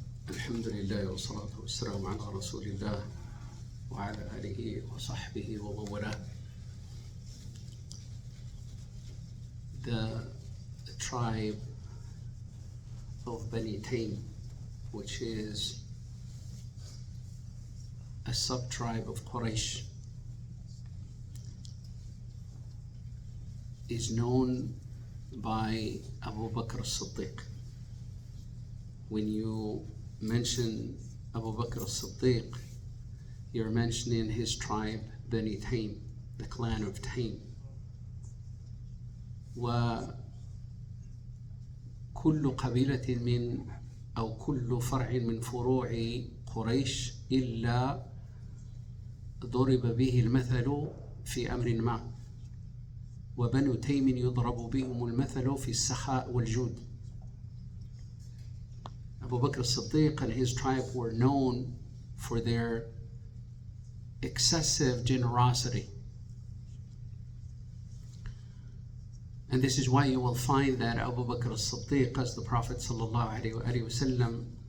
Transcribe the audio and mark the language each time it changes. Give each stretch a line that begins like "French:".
Arabic: الحمد لله والصلاة والسلام على رسول الله وعلى آله وصحبه ومن والاه.
English: The tribe of Bani Taym, which is a sub-tribe of Quraysh, is known by Abu Bakr as-Siddiq. When you mention Abu Bakr as-Siddiq, you're mentioning his tribe, Bani Taym, the clan of Taym.
Arabic: وكل قبيلة من أو كل فرع من فروع قريش إلا ضرب به المثل في أمر ما، وبنو تيم يضرب بهم المثل في السخاء والجود.
English: Abu Bakr as-Siddiq and his tribe were known for their excessive generosity. And this is why you will find that Abu Bakr as-Siddiq, as the Prophet ﷺ